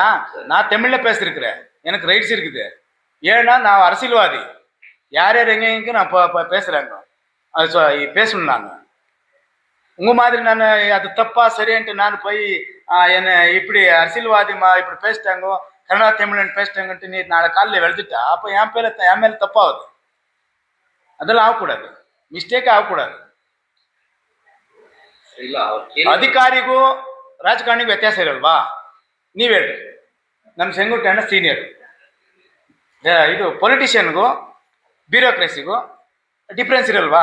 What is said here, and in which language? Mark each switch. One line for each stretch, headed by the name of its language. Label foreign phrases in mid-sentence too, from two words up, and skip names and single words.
Tamil: நான் தமிழ்ல பேசிருக்கிறேன், எனக்கு ரைட்ஸ் இருக்குது. ஏன்னா நான் அரசியல்வாதி, யார் யார் எங்க நான் பேசுறாங்க, அது பேசணும். நாங்க உங்க மாதிரி நான் அது தப்பா சரின்ட்டு நான் போய் என்ன இப்படி அரசியல்வாதிமா இப்படி பேசிட்டாங்க, கன்னடா தமிழன் பேசிட்டாங்கன்ட்டு நீ நாளை காலையில் வெளுத்துட்டா அப்போ என் மேலே தப்பாகுது. அதெல்லாம் ஆகக்கூடாது, மிஸ்டேக் ஆகக்கூடாது.
Kannada: ಅಧಿಕಾರಿಗೂ ರಾಜಕಾರಣಿಗೂ ವ್ಯತ್ಯಾಸ ಇರಲ್ವಾ? ನೀವ್ ಹೇಳ್ರಿ. ನಮ್ಮ ಸೆಂಗುಟ್ಟಣ್ಣ ಸೀನಿಯರ್, ಇದು ಪೊಲಿಟಿಷಿಯನ್ಗೂ ಬ್ಯೂರೋಕ್ರಸಿಗೂ ಡಿಫ್ರೆನ್ಸ್ ಇರಲ್ವಾ?